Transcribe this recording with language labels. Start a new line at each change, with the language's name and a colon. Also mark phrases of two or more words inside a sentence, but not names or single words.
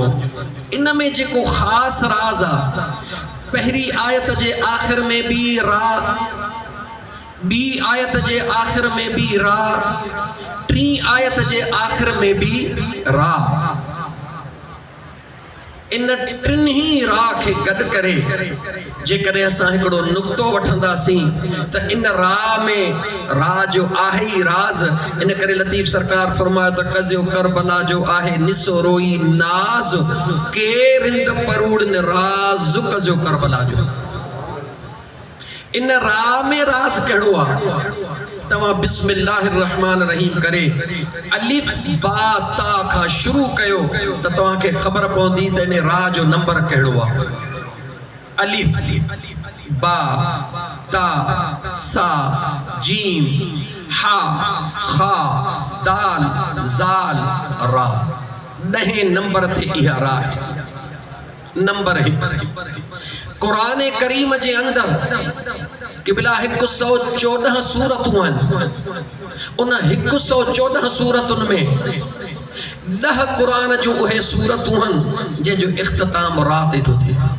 Sindhi: इन में जेको ख़ासि राज़ आहे, पहिरीं आयत जे आख़िर में बि रा, ॿी आयत जे आख़िर में बि रा, टी आयत जे आख़िर में बि रा। इन टिन्ही रा खे गॾु करे जेकॾहिं असां हिकिड़ो नुक़्तो वठंदासीं त इन रा में रा जो आहे ई राज़। इन करे लतीफ़ सरकार फरमायो त कज़ियो करबला जो आहे निसो रोई नाज़, केर इंद परूड़न राज़ कज़ियो करबला जो। इन रा में राज़ कहिड़ो आहे? तव्हां
Arabic: بسم الله الرحمن الرحيم
Sindhi: करे अलिफ बा ता खां शुरू कयो त तव्हांखे ख़बर पवंदी त इन रा जो नंबर कहिड़ो आहे। अलिफ बा ता सा जीम हा खा दाल ज़ाल रा। 10 नंबर ते इहा रा आहे। नंबर 1 क़ुरान करीम जे अंदर क़िबला 114 सूरतूं आहिनि। उन 114 सूरतुनि में 10 क़ुरान जूं उहे सूरतूं आहिनि जंहिंजो इख़्तिताम रात थो थिए।